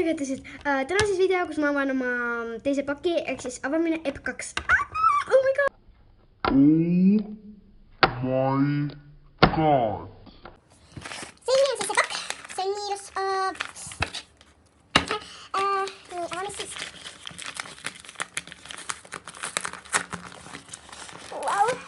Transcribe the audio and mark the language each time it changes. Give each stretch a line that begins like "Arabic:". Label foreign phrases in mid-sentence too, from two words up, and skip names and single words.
Estonian: tervitused. Tänases video, kus ma avan oma teise paki, ehk siis avamine EP2.
English: Oh my god!
Estonian: Selline on siis see pakk. See on nii ilus. Nii, avame siis. Wow.